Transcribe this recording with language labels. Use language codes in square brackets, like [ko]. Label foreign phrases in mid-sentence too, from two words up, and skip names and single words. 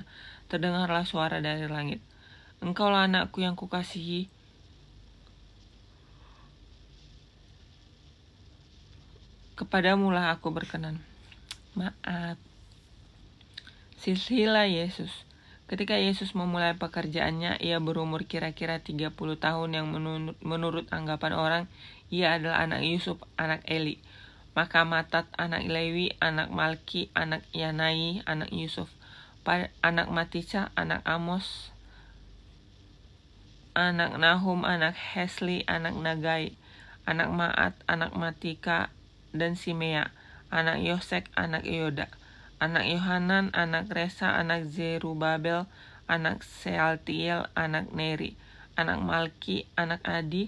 [id] Terdengarlah suara dari langit, "Engkaulah anakku yang kukasihi, kepadamulah aku berkenan." Silsilah Yesus. Ketika Yesus memulai pekerjaannya, ia berumur kira-kira 30 tahun yang menurut anggapan orang, ia adalah anak Yusuf, anak Eli. Maka Matat, anak Lewi, anak Malki, anak Yanai, anak Yusuf. Anak Matisa, anak Amos, anak Nahum, anak Hesli, anak Nagai, anak Maat, anak Matika, dan Simea, anak Yosek, anak Yoda, anak Yohanan, anak Resa, anak Zerubabel, anak Sealtiel, anak Neri, anak Malki, anak Adi,